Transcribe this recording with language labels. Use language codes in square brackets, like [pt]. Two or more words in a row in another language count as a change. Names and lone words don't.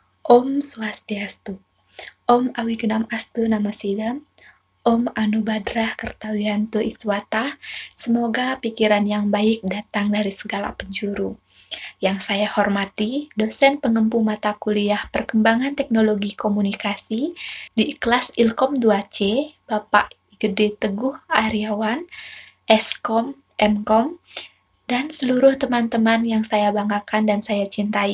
[sa] Om Swastiastu. Om Awigenam Astu Namasidam. Om Anubadrah Kertawianto Iswata. [id] Semoga pikiran yang baik datang dari segala penjuru. Yang saya hormati, dosen pengempu mata kuliah Perkembangan Teknologi Komunikasi di kelas Ilkom 2C, Bapak Gede Teguh Aryawan, Eskom, Mkom, dan seluruh teman-teman yang saya banggakan dan saya cintai.